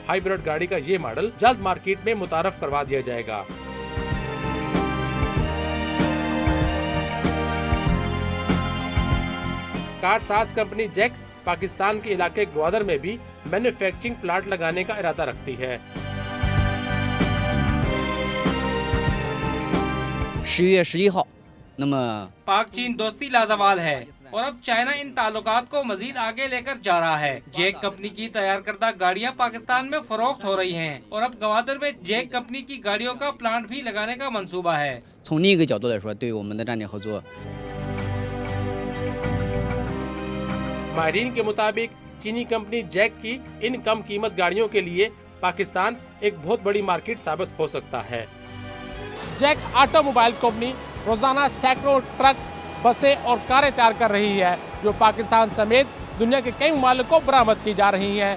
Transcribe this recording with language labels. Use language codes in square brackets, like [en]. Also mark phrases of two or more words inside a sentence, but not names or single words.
[ur] ہائبرڈ گاڑی کا یہ ماڈل جلد مارکیٹ میں متعارف کروا دیا جائے گا. کارساز کمپنی جیک پاکستان کے علاقے گوادر میں بھی [en] manufacturing plant [ur] لگانے کا ارادہ رکھتی ہے. [zh] 10 月11号，那么 [ur] پاک چین دوستی لازوال ہے اور اب چائنا ان تعلقات کو مزید آگے لے کر جا رہا ہے. جیک کمپنی کی تیار کردہ گاڑیاں پاکستان میں فروخت ہو رہی ہیں اور اب گوادر میں جیک کمپنی کی گاڑیوں کا پلانٹ بھی لگانے کا منصوبہ ہے. [zh] 从另一个角度来说，对于我们的战略合作， [ur] ماہرین کے مطابق چینی کمپنی جیک کی ان کم قیمت گاڑیوں کے لیے پاکستان ایک بہت بڑی مارکیٹ ثابت ہو سکتا ہے. जैक [en] automobile company [ur] روزانہ سینکڑوں ٹرک، بسیں اور کاریں تیار کر رہی ہے جو پاکستان سمیت دنیا کے کئی ممالک کو برآمد کی جا رہی ہیں.